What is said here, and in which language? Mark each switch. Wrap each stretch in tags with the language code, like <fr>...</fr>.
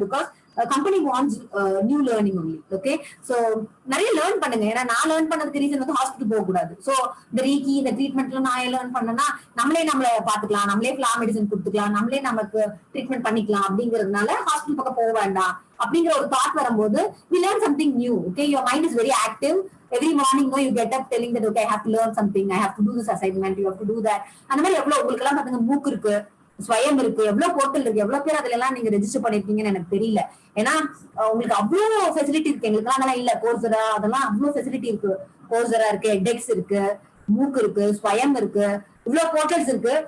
<en>Because company wants new learning only. Okay, so</en> <ta>நிறைய learn பண்ணுங்க. ஏன்னா நான் லேர்ன் பண்ணதுக்கு ரீசன் வந்து ஹாஸ்பிட்டல் போக கூடாது. சோ இந்த ரீக்கி, இந்த ட்ரீட்மெண்ட்ல நான் லேர்ன் பண்ணேன்னா நம்மளை பாத்துக்கலாம், நம்மளே ஃபிளார் மெடிசன் கொடுத்துக்கலாம், நம்மளே நமக்கு ட்ரீட்மெண்ட் பண்ணிக்கலாம். அப்படிங்கிறதுனால ஹாஸ்பிட்டல் பக்கம் போக வேண்டாம் அப்படிங்கிற ஒரு தாட் வரும்போது</ta> <en>we learn something new. Okay, your mind is very active. Every morning you get up telling that okay, I have to learn something, I have to do this assignment, you have to do that.</en> <ta>அந்த மாதிரி எவ்வளவு உங்களுக்கு எல்லாம் பாத்தீங்க மூக்கு இருக்கு, ஸ்வயம் இருக்கு, எவ்வளவு போர்ட்டல் இருக்கு, எவ்வளவு பேர் அதுல எல்லாம் நீங்க ரெஜிஸ்டர் பண்ணிருக்கீங்கன்னு எனக்கு தெரியல. ஏன்னா உங்களுக்கு அவ்வளவு ஃபெசிலிட்டி இருக்கு. எங்களுக்கு அதெல்லாம் இல்ல. கோர்சரா அதெல்லாம் அவ்வளவு ஃபெசிலிட்டி இருக்கு. கோர்சரா இருக்கு, எடெக்ஸ் இருக்கு, மூக்கு இருக்கு, ஸ்வயம் இருக்கு, இவ்வளவு போர்ட்டல்ஸ் இருக்கு.</ta>